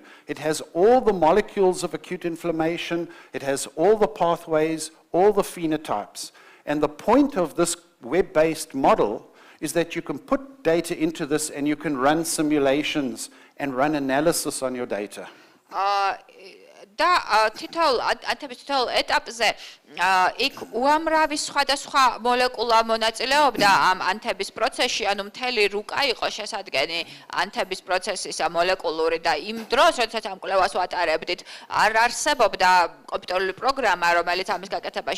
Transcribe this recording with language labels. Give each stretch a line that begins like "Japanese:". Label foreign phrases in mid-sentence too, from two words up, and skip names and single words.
English: It has all the molecules of acute inflammation, it has all the pathways, all the phenotypes. And the point of this web-based model is that you can put data into this and you can run simulations and run analysis on your data.
Georgian: და თითოეულ ეტაპზე იქ უამრავი სხვადასხვა მოლეკულა მონაწილეობდა ამ ანთების პროცესში, ანუ მთელი რუკა იყო შესადგენი ანთების პროცესის მოლეკულური და იმ დროს, როდესაც ამ კვლევას ვატარებდით, არ არსებობდა კომპიუტერული პროგრამა, რომელიც ამის გაკეთებაში